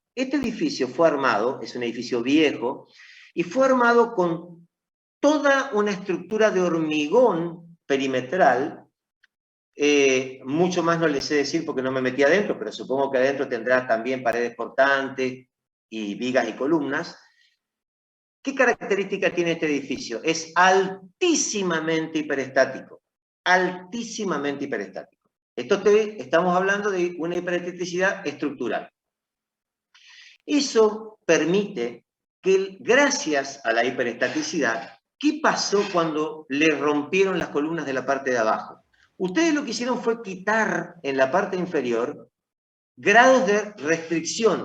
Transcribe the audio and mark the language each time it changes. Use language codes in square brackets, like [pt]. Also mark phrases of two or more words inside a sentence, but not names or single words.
[es] Este edificio fue armado, es un edificio viejo, y fue armado con toda una estructura de hormigón perimetral, mucho más no les sé decir porque no me metí adentro, pero supongo que adentro tendrá también paredes portantes y vigas y columnas. ¿Qué característica tiene este edificio? Es altísimamente hiperestático, altísimamente hiperestático. Estamos hablando de una hiperestaticidad estructural. Eso permite que, gracias a la hiperestaticidad, ¿qué pasó cuando le rompieron las columnas de la parte de abajo? Ustedes lo que hicieron fue quitar en la parte inferior grados de restricción.